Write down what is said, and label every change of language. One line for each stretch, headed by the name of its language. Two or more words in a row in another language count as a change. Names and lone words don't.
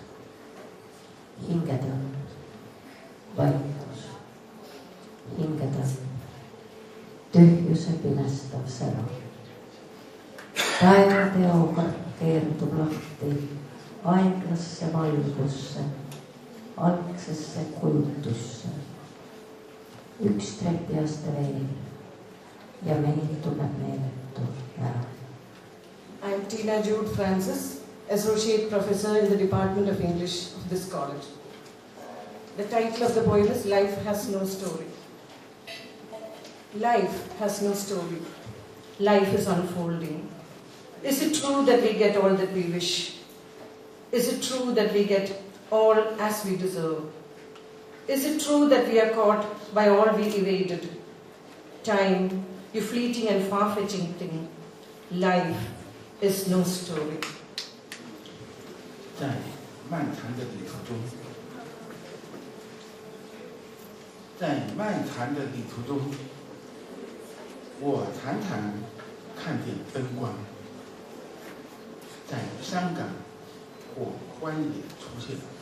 Estonian: Hinged on vaikus, hinged on tühjuse pinestav sära. Taevateokarp keerdub lahti aeglasse valgusse, algsesse kujutusse. Üks trepiaste veel ja meil tuleb meeletu ära.
English: I'm Tina Jude Francis, Associate Professor in the Department of English of this college. The title of the poem is Life Has No Story. Life has no story. Life is unfolding. Is it true that we get all that we wish? Is it true that we get all as we deserve? Is it true that we are caught by all we evaded? Time, you fleeting and far-fetching thing. Life is no story.
Chinese: 在漫长的旅途中，我常常看见灯光在山岗或荒野出现，